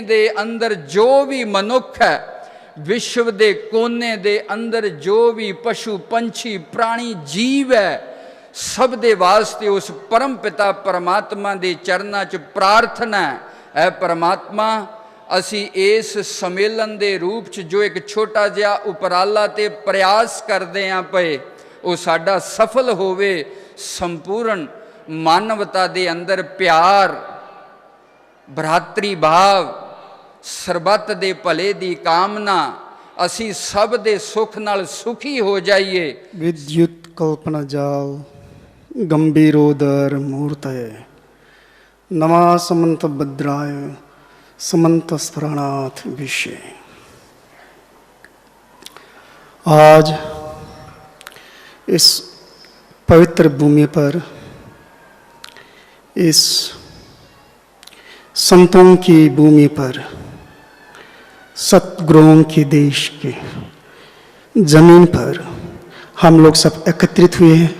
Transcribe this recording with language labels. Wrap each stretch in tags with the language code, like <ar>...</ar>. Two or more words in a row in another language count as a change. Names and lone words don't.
<pa>ਦੇ ਅੰਦਰ ਜੋ ਵੀ ਮਨੁੱਖ ਹੈ, ਵਿਸ਼ਵ ਦੇ ਕੋਨੇ ਦੇ ਅੰਦਰ ਜੋ ਵੀ ਪਸ਼ੂ ਪੰਛੀ ਪ੍ਰਾਣੀ ਜੀਵ ਹੈ, ਸਭ ਦੇ ਵਾਸਤੇ ਉਸ ਪਰਮ ਪਿਤਾ ਪਰਮਾਤਮਾ ਦੇ ਚਰਨਾਂ 'ਚ ਪ੍ਰਾਰਥਨਾ ਹੈ, ਪਰਮਾਤਮਾ ਅਸੀਂ ਇਸ ਸੰਮੇਲਨ ਦੇ ਰੂਪ 'ਚ ਜੋ ਇੱਕ ਛੋਟਾ ਜਿਹਾ ਉਪਰਾਲਾ ਤੇ ਪ੍ਰਯਾਸ ਕਰਦੇ ਆਂ ਪਏ, ਉਹ ਸਾਡਾ ਸਫਲ ਹੋਵੇ। ਸੰਪੂਰਨ ਮਾਨਵਤਾ ਦੇ ਅੰਦਰ ਪਿਆਰ, ਭਰਾਤਰੀ ਭਾਵ, ਸਰਬੱਤ ਦੇ ਭਲੇ ਦੀ ਕਾਮਨਾ, ਅਸੀਂ ਸਭ ਦੇ ਸੁਖ ਨਾਲ ਸੁਖੀ ਹੋ ਜਾਈਏ।</pa> <sa>विद्युत कल्पना जाल गंभीरोदर मूर्तये नमा समंत भद्राय समंत स्मरणाथ विषय।</sa> <hi>आज इस पवित्र भूमि पर, इस संतों की भूमि पर, सतगुरुओं के देश के जमीन पर हम लोग सब एकत्रित हुए हैं।</hi>